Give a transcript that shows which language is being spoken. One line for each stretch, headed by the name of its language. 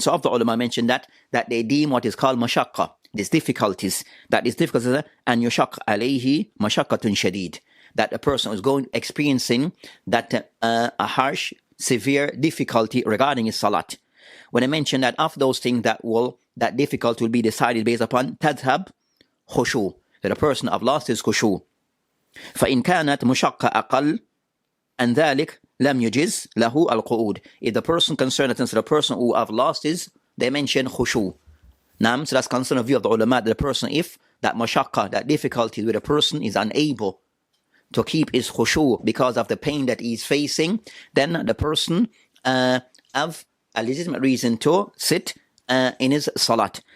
English: So of the ulama mentioned that they deem what is called mashaqqa, these difficulties, that is difficulties, and
Arabic: yushaq alayhi mashaqqatun shadid,
English: that a person is experiencing that a harsh, severe difficulty regarding his salat. When I mentioned that of those things that difficult will be decided based upon tadhab khushu, that a person have lost his khushu.
Arabic: فإن كانت مشقة أقل عن ذلك لم يجز له القعود.
English: If the person concerned, the person who have lost his, they mention khushu. So that's concerned of view of the ulama, that the person, if that mashaqqa, that difficulty with a person is unable to keep his khushu because of the pain that he's facing, then the person have a legitimate reason to sit in his salat.